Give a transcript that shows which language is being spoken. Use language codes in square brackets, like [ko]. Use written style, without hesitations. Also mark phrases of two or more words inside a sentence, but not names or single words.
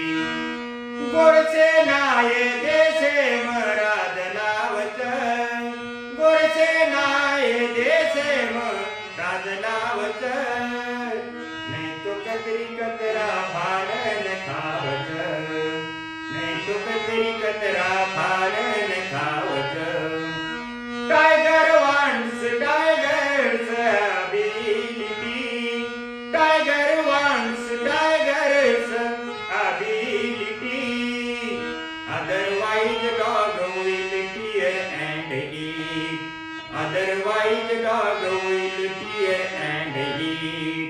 [lmn] गोर से नाये देशे मराद लावच. गोर से नाये देशे मराद लावच. कतरी कतरा फाडन खावच. नाही तो कतरी कतरा फाडन खावच. [en] Tiger wants tiger's ability. Tiger wants tiger's ability. Otherwise dog will tear and eat. Otherwise dog will tear and eat.